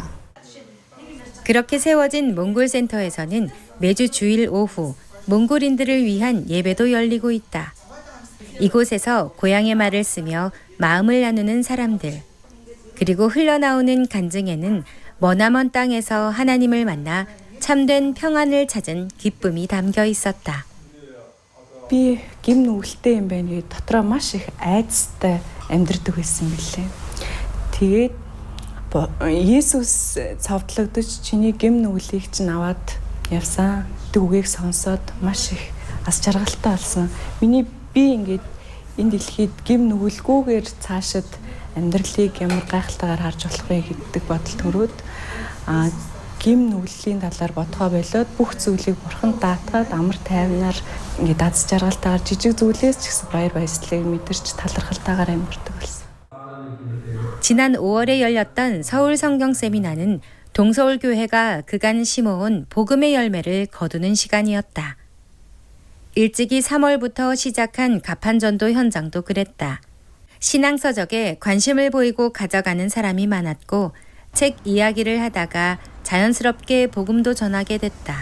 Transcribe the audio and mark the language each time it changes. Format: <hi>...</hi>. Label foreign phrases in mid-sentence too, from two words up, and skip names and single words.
<ko>그렇게 세워진 몽골센터에서는 매주 주일 오후 몽골인들을 위한 예배도 열리고 있다. 이곳에서 고향의 말을 쓰며 마음을 나누는 사람들, 그리고 흘러나오는 간증에는 머나먼 땅에서 하나님을 만나 참된 평안을 찾은 기쁨이 담겨 있었다.</ko> <mn>Би гим нүгэлтэй юм байна гэж дотроо маш их айцтай амьдрдаг байсан билээ. Тэгээд Есүс цовдлогдож чиний гим нүглийг чинь аваад явсан. Үгийг сонсоод маш их ас жаргалтай болсон. Миний би ингээд энэ дэлхийд гим нүгэлгүйгээр цаашид амьдралыг ямар гайхалтайгаар харж болох вэ гэдэг бодол төрөөд гим нүглийн талаар бодгоо болоод бүх зүйлийг бурхан даатгаад амар тайвнаар ингээд аз жаргалтайгаар жижиг зүйлээс ч гэсэн баяр баясгалыг мэдэрч талархалтайгаар амьдардаг болсон.</mn> <ko>지난 5월에 열렸던 서울 성경 세미나는 동서울교회가 그간 심어온 복음의 열매를 거두는 시간이었다. 일찍이 3월부터 시작한 가판전도 현장도 그랬다. 신앙서적에 관심을 보이고 가져가는 사람이 많았고 책 이야기를 하다가 자연스럽게 복음도 전하게 됐다.</ko>